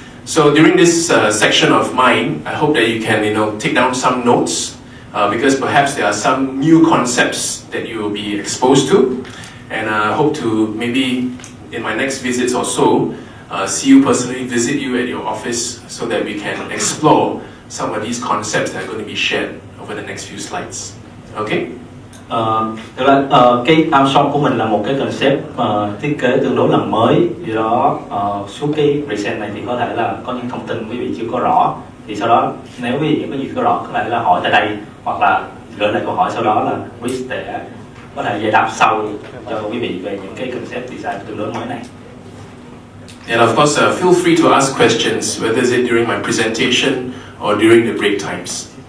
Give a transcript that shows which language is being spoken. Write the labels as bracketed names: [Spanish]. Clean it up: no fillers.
[English] So during this section of mine, I hope that you can take down some notes because perhaps there are some new concepts that you will be exposed to, and I hope to maybe in my next visits or so see you personally, visit you at your office so that we can explore some of these concepts that are going to be shared over the next few slides. Okay? [Vietnamese] Thực ra cái Armstrong của mình là một cái concept thiết kế tương đối là mới, do đó suốt cái present này thì có thể là có những thông tin quý vị chưa có rõ, thì sau đó nếu quý vị có gì có rõ có thể là hỏi tại đây hoặc là gửi lại câu hỏi, sau đó là Chris để có thể giải đáp sau cho quý vị về những cái concept design tương đối mới này. [English] And of course, feel free to ask questions, whether it's during my presentation or during the break times.